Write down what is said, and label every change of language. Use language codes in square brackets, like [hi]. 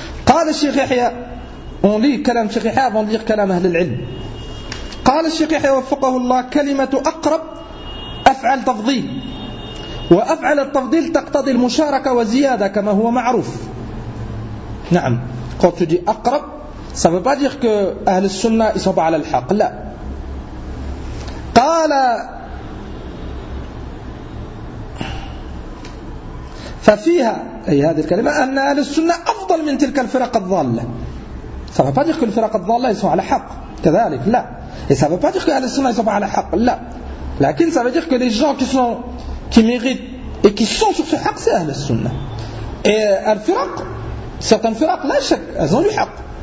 [ar] قال الشيخ يحيى [fr] on lit [ar] كلام الشيخ يحيى [fr] avant de lire [ar] كلام أهل العلم. قال الشيخ يحيى وفقه الله كلمة أقرب أفعل تفضيل وأفعل التفضيل تقتضي المشاركة وزيادة كما هو معروف. [fr] نعم quand tu dis أقرب ça ne veut pas dire que أهل السنة ils sont pas على الحق لا. [ar] قال ففيها أي هذه الكلمة أن أهل السنة أفضل من تلك الفرق الضالة [fr] ça ne veut pas dire que les فرق الضالة ils sont على حق كذلك لا et ça ne veut pas dire que أهل السنة ils sont على حق لا لكن ça veut dire que les gens qui méritent et qui sont sur ce حق c'est أهل السنة et الفرق certaines فرق لا شك elles ont du حق